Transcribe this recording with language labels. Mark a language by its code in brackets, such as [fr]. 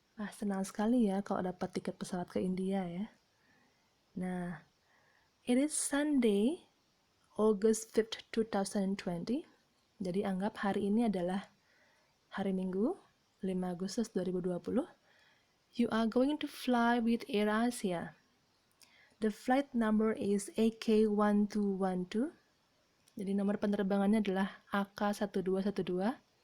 [id] Senang sekali ya kalau dapat tiket pesawat ke India ya. [en] Nah, it is Sunday, August 5th, 2020. [id] Jadi anggap hari ini adalah hari Minggu, 5 Agustus 2020. [en] You are going to fly with AirAsia. The flight number is AK1212. [id] Jadi nomor penerbangannya adalah AK1212.